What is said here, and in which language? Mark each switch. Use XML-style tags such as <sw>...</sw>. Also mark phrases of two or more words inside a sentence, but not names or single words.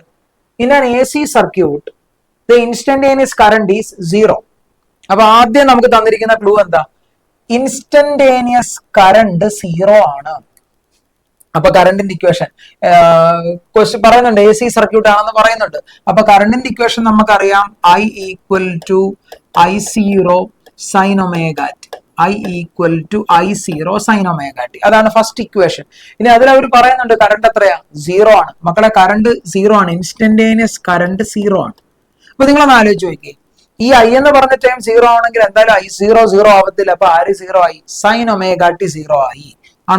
<en>In an AC circuit the instantaneous current is 0.</en> <ml>അപ്പൊ ആദ്യം നമുക്ക് തന്നിരിക്കുന്ന ക്ലൂ എന്താ?</ml> <en>instantaneous current</en> <ml>0 ആണ്. അപ്പൊ കറണ്ടിന്റെ</ml> <en>equation question</en> <ml>പറയുന്നുണ്ട്,</ml> <en>AC circuit</en> <ml>ആണെന്ന് പറയുന്നുണ്ട്. അപ്പൊ കറണ്ടിന്റെ ഇക്വേഷൻ നമുക്കറിയാം,</ml> <en>I = I0 sin omega t. I = I0 sin omega t.</en> <ml>അതാണ്</ml> <en>first equation.</en> <ml>ഇനി അതിൽ അവർ പറയുന്നുണ്ട് കറണ്ട് എത്രയാ? 0 ആണ്. മക്കളെ കറണ്ട് 0 ആണ്.</ml> <en>instantaneous current</en> <ml>0 ആണ്. അപ്പൊ നിങ്ങളൊന്ന് ആലോചിച്ച് നോക്കിയേ, ഈ I എന്ന് പറഞ്ഞ ടൈം 0 ആണെങ്കിൽ എന്തായാലും I0 0 ആവത്തില്ല. അപ്പൊ ആര് 0 ആയി?</ml> <en>sine omega t</en> <ml>0 ആയി. ആണോ?</ml>